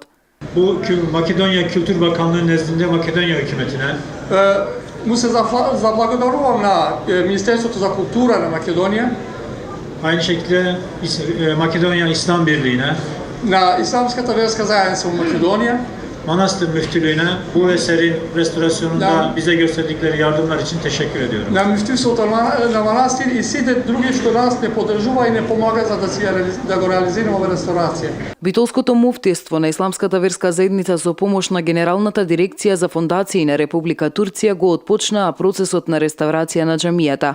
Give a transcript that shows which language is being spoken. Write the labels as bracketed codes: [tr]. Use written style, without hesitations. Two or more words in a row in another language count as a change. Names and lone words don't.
[tr] Bu Makedonya Kültür Bakanlığı nezdinde Makedonya hükümetine [mk] Му се заблагодарувам на Министерството за култура на Македонија, [tr] aynı şekilde Makedonya İslam Birliği'ne, [mk] на Исламската верска заедница во Македонија, [tr] Manastır Müftülüğü'ne bu eserin restorasyonunda bize gösterdikleri yardımlar için teşekkür ediyorum. [mk] на муфтивството на манастир и сите други што нас не поддржува и не помага за да го реализираме ресторација. Битолското муфтиство на Исламската верска заедница со помош на Генералната дирекција за фондации на Република Турција го отпочнаа процесот на реставрација на џамијата.